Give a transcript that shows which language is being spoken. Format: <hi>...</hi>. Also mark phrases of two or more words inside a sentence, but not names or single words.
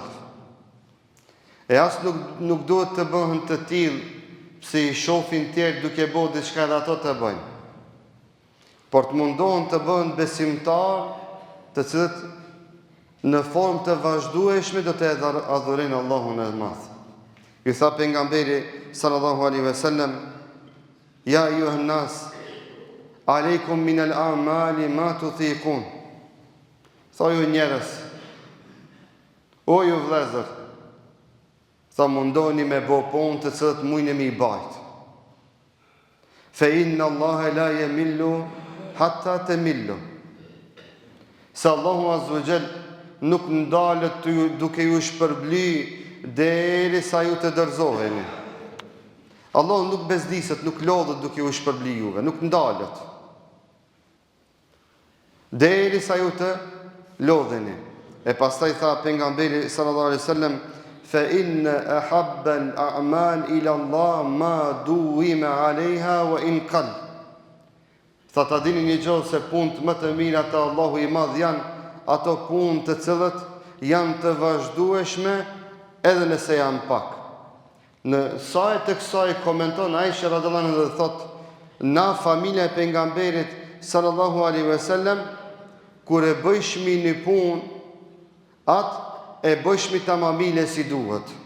<sq>E as nuk duhet të bëhen të tillë pse I shohin tjerë duke bërë diçka dhe ato të bëjnë. Por të mundohen të bëhen besimtar, të cilët në formë të vazhdueshme do të adhurojnë Allahun e Madh. I tha pejgamberi</sq> <ar>صلى الله عليه وسلم, يا أيها الناس، عليكم من الأعمال ما تطيقون.</ar> <sq>Tha ju njerëz, o ju vëllezër, tha mundoni me bë punë të cilët mundni me I bajt.</sq> <ar>فإن الله لا يمل حتى تملوا.</ar> <sq>Se Allahu</sq> <ar>عز وجل</ar> <sq>nuk ndalet duke ju shpërbly deri sa ju të dorëzoheni. Allahu nuk bezdiset, nuk lodhet duke ju shpërbly juve, nuk ndalet deri sa ju të lodheni. E pastaj tha pejgamberi</sq> <ar>صلى الله عليه وسلم, فإن أحب الأعمال إلى الله ما ديم عليها وإن قل.</ar> <sq>Tha ta dini një gjë, se punët më të mira të Allahu I Madh janë ato punë të cilët janë të vazhdueshme edhe nëse janë pak. Në sajt të kësaj komenton Aisha</sq> <ar>رضي الله عنها</ar> <sq>dhe thot, na familja e pejgamberit</sq> <ar>صلى الله عليه وسلم,</ar> <sq>kur e bëjshmi një punë, atë e bëjshmi tamamile si duhet.</sq>